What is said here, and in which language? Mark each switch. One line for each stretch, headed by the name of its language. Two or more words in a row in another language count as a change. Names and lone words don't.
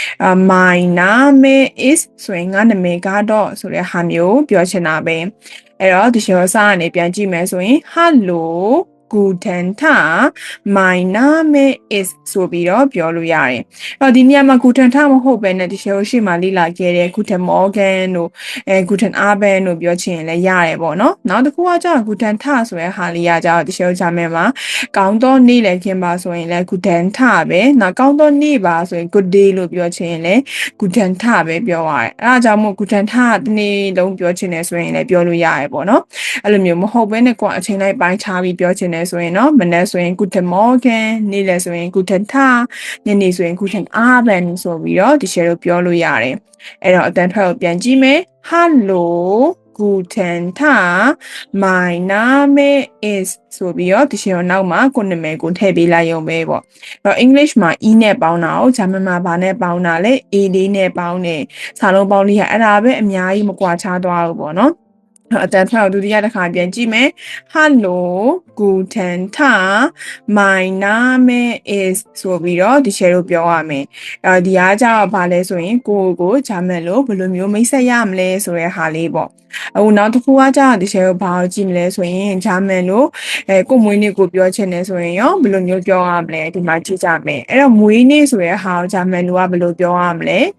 English: my name is
Burmese: ဆိုရင်ငါနာမည်ကတော့ဆိုတဲ့ဟာမျိုးပြောချင်တာပဲအဲ့တော့ဒီရှောစာကနေပြန်ကြည့်မယ်ဆိုရင် hello
German: guten tag
English: my name is
Burmese: ဆိုပြီးတော့ပြောလို့ရတယ်။အဲ့တော့ဒီနေရာမှာ guten tag မဟုတ်ဘဲနဲ့ဒီရှယ်ကိုရှေ့မှာလေ့လာခဲ့တဲ့
German: guten morgen
Burmese: တို့
German: guten abend
Burmese: တို့ပြောချင်ရင်လည်းရတယ်ပေါ့နော်။နောက်တစ်ခုကကျတော့
German: guten tag
Burmese: ဆိုတဲ့ဟာလေးကကျ တော့ဒီရှယ်ကိုဂျာမန်မှာကောင်းသောနေ့လည်ခင်းပါဆိုရင်လည်း
German: guten tag
Burmese: ပဲ။နောက်ကောင်းသောနေ့ပါဆိုရင်
English: good day
Burmese: လို့ပြောချင်ရင်လည်း
German: guten tag
Burmese: ပဲပြောရတယ်။အဲ့ဒါကြောင့်မို့
German: guten tag
Burmese: တနေ့လုံးပြောချင်တယ်ဆိုရင်လည်းပြောလို့ရတယ်ပေါ့နော်။အဲ့လိုမျိုးမဟုတ်ဘဲနဲ့ကိုယ်အချိန်လိုက်ပိုင်းခြားပြီးပြောချင်တယ်ဆိုရင်နော်မနေ့ဆိုရင်
German: guten morgen
Burmese: နေ့လည်ဆိုရင်
German: guten tag
Burmese: ညနေဆိုရင်
German: guten abend
Burmese: ဆိုပြီးတော့ဒီရှယ်တို့ပြောလို့ရတယ်အဲ့တော့အတန်ထွက်ကိုပြန်ကြည့်မယ် hello
German: guten tag
English: my name is
Burmese: ဆိုပြီးတော့ဒီရှယ်တို့နောက်မှာကိုနာမည်ကိုထည့်ပေးလိုက်ရုံပဲပေါ့အဲ့တော့ English မှာ e နဲ့ပေါင်းတာကိုဂျာမန်မှာဘာနဲ့ပေါင်းတာလဲ a လေးနဲ့ပေါင်းတယ်စာလုံးပေါင်းလေးကအဲ့ဒါပဲအများကြီးမကွာခြားသွားဘူးပေါ့နော်အတန်ထွက်ဒုတိယတစ်ခါပြန်ကြည့် မယ် Hello
German: guten tag
English: my name is
Burmese: ဆိုပြီးတော့ဒီရှယ်တို့ပြောရမယ်ဒီအားကြတော့ဘာလဲဆိုရင်ကိုဂျာမန်လို့ဘယ်လိုမျိုးမိတ်ဆက်ရမလဲဆိုတဲ့ဟာလေးပေါ့အခုနောက်တစ်ခုကကြာဒီရှယ်ကိုဘာကိုကြည့်မလဲဆိုရင်ဂျာမန်လို့ကိုမွေးနေ့ကိုပြောချင်တယ်ဆိုရင်ရောဘယ်လိုမျိုးပြောရမလဲဒီမှာကြည့်ကြမယ်အဲ့တော့မွေးနေ့ဆိုတဲ့ဟာကိုဂျာမန်လို့ကဘယ်လိုပြောရမလဲ